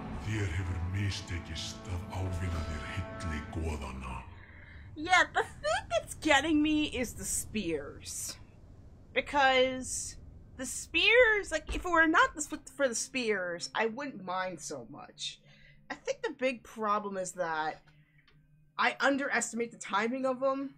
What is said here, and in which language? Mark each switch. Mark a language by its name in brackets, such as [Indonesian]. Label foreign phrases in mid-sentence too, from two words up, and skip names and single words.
[Icelandic] Þér hefur mistekist að ávinna þér hilli goðanna. [English] Yeah, the thing that's getting me is the spears. Because the spears, like, if it were not for the spears, I wouldn't mind so much. I think the big problem is that I underestimate the timing of them.